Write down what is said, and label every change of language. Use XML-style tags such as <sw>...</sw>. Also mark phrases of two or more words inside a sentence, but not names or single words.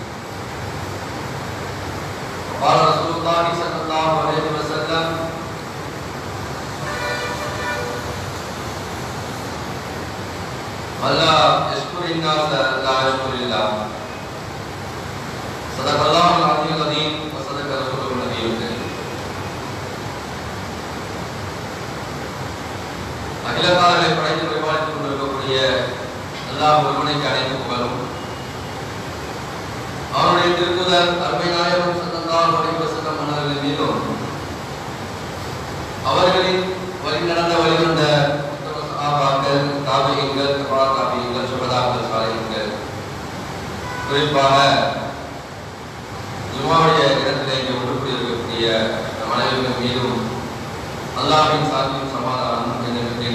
<ar>وقال رسول الله صلى الله عليه وسلم: من لا يشكر الناس لا يشكر الله. صدق الله العلي العظيم وصدق رسوله النبي الكريم.</ar> <ta>அகிலத்தாரை படைத்து பரிபாலித்துக் கொண்டிருக்கக்கூடிய அல்லாஹ் ஒருவனுக்கு அனைத்து புகழும். அவருடைய திருக்குதல் அருமை நாயகம்</ta> <ar>صلى الله عليه وسلم</ar> <ta>அவர்களின் மீதும் அவர்களின் வழி நடந்த வழிவந்த சஹாபாக்கள், தாபிஈன்கள், தபா தாபிஈன்கள், சுஹதாக்கள், சாலிஹீன்கள், குறிப்பாக ஜும்ஆவுடைய இடத்திலே இங்கே ஒன்று கூடியிருக்கக்கூடிய நம் அனைவரின் மீதும் அல்லாஹ்வின் சாந்தியும் சமாதானமும் என்னென்று</ta>